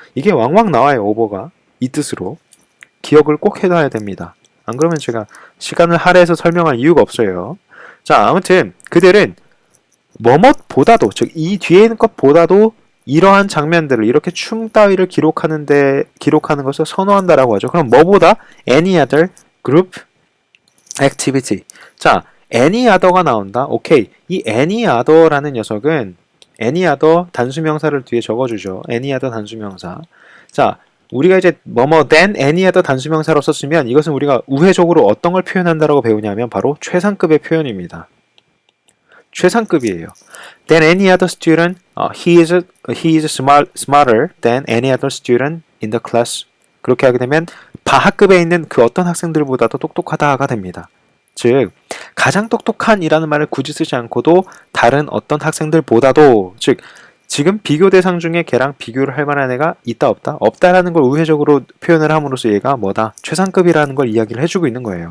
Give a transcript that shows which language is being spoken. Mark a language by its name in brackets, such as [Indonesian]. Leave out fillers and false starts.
[Korean] 이게 왕왕 나와요, 오버가. 이 뜻으로. 기억을 꼭 해놔야 됩니다. 안 그러면 제가 시간을 할애해서 설명할 이유가 없어요. 자, 아무튼 그들은 뭐뭇보다도, 즉 이 뒤에 있는 것보다도 이러한 장면들을 이렇게 춤 따위를 기록하는 것을 선호한다라고 하죠. 그럼 뭐보다? [English] Any other group activity. [Korean] 자, any other가 나온다. 오케이. 이 any other라는 녀석은 any other 단수명사를 뒤에 적어주죠. any other 단수명사. 자, 우리가 이제 뭐뭐 than any other 단수명사로 썼으면 이것은 우리가 우회적으로 어떤 걸 표현한다라고 배우냐면 바로 최상급의 표현입니다. 최상급이에요. [English] Than any other student, he is smarter than any other student in the class. [Korean] 그렇게 하게 되면 하급에 있는 그 어떤 학생들보다도 똑똑하다가 됩니다. 즉 가장 똑똑한이라는 말을 굳이 쓰지 않고도 다른 어떤 학생들보다도, 즉 지금 비교 대상 중에 걔랑 비교를 할 만한 애가 있다 없다? 없다라는 걸 우회적으로 표현을 함으로써 얘가 뭐다? 최상급이라는 걸 이야기를 해주고 있는 거예요.